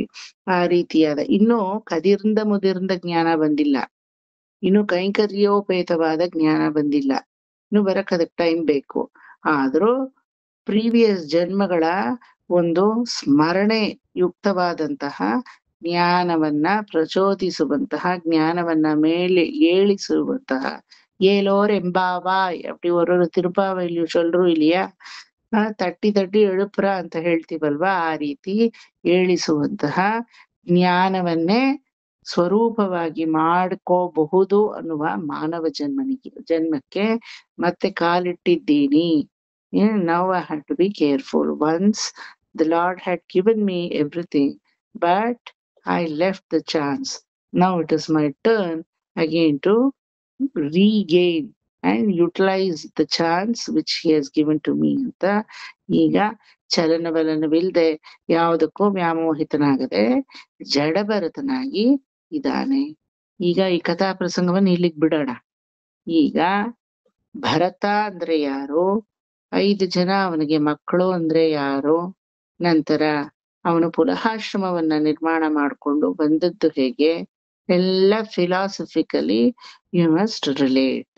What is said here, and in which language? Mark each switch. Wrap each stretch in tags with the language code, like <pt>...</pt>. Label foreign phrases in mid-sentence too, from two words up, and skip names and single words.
<kn>ಆ ರೀತಿಯಾದ ಇನ್ನೂ ಕದಿರ್ಂದ ಮುದಿರ್ಂದ ಜ್ಞಾನ ಬಂದಿಲ್ಲ, ಇನ್ನು ಕೈಂಕರ್ಯೋಪೇತವಾದ ಜ್ಞಾನ ಬಂದಿಲ್ಲ. ಇನ್ನು ಬರಕ್ ಅದಕ್ಕೆ ಟೈಮ್ ಬೇಕು. ಆದ್ರೂ ಪ್ರೀವಿಯಸ್ ಜನ್ಮಗಳ ಒಂದು ಸ್ಮರಣೆ ಯುಕ್ತವಾದಂತಹ ಜ್ಞಾನವನ್ನ ಪ್ರಚೋದಿಸುವಂತಹ, ಜ್ಞಾನವನ್ನ ಮೇಲೆ ಏಳಿಸುವಂತಹ,</kn> <ta>ஏலோர் எம்பாவாய் அப்படி ஒரு திருப்பாவையில சொல்றோம் இல்லையா,</ta> <kn>ತಟ್ಟಿ ತಟ್ಟಿ ಎಳುಪ್ರ ಅಂತ ಹೇಳ್ತೀವಲ್ವಾ, ಆ ರೀತಿ ಏಳಿಸುವಂತಹ ಜ್ಞಾನವನ್ನೇ ಸ್ವರೂಪವಾಗಿ ಮಾಡ್ಕೋಬಹುದು ಅನ್ನುವ ಮಾನವ ಜನ್ಮಕ್ಕೆ ಮತ್ತೆ ಕಾಲಿಟ್ಟಿದ್ದೀನಿ.</kn> <en>Now I had to be careful. Once the Lord had given me everything, but I left the chance. Now it is my turn again to regain and utilize the chance which he has given to me</en> <kn>ಅಂತ ಈಗ ಚಲನವಲನವಿಲ್ಲದೆ ಯಾವುದಕ್ಕೂ ವ್ಯಾಮೋಹಿತನಾಗದೆ ಜಡಭರತನಾಗಿ ಇದ್ದಾನೆ. ಈಗ ಈ ಕಥಾ ಪ್ರಸಂಗವನ್ನು ಇಲ್ಲಿಗೆ ಬಿಡೋಣ. ಈಗ ಭರತ ಅಂದ್ರೆ ಯಾರು, 5 ಜನ ಅವನಿಗೆ ಮಕ್ಕಳು ಅಂದ್ರೆ ಯಾರು, ನಂತರ ಅವನು ಪುನಃಾಶ್ರಮವನ್ನ ನಿರ್ಮಾಣ ಮಾಡಿಕೊಂಡು ಬಂದದ್ದು ಹೇಗೆ, ಎಲ್ಲ</kn> <en>philosophically you must relate.</en>